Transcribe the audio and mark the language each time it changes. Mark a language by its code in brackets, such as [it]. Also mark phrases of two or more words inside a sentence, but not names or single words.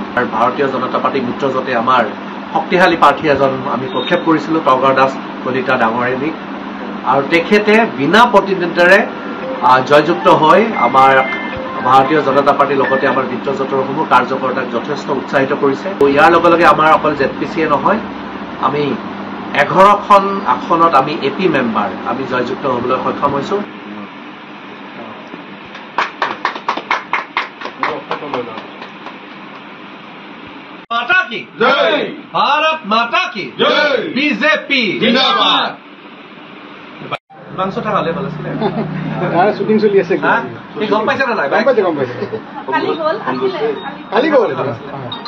[as] আৰু ভাৰতীয় জনতা পাৰ্টি মিত্ৰজোঁটে আমাৰ শক্তিশালী প্ৰাৰ্থী এজন আমি প্ৰক্ষেপ কৰিছিলোঁ, তগৰ দাস কলিতা ডাঙৰীয়ানীক, আৰু তেখেতে বিনা প্ৰতিদ্বন্দ্বিতাৰে জয়যুক্ত হৈ আমাৰ ভাৰতীয় জনতা পাৰ্টিৰ লগতে আমাৰ মিত্ৰজোঁটৰ সমূহ কাৰ্যকৰ্তাক যথেষ্ট উৎসাহিত কৰিছে। ইয়াৰ লগে লগে আমাৰ অকল ZPCয়ে নহয়, আমি 11খন আসনত আমি AP মেম্বাৰ আমি জয়যুক্ত হ'বলৈ সক্ষম হৈছোঁ। [hi] माता की जय, भारत माता की जय, बीजेपी जिंदाबाद। [as] মাংসটা ভালে বলছিলে তার শুটিং চলি আছে কি গম পাইছে না নাই? গম পাইছে কালি গ'ল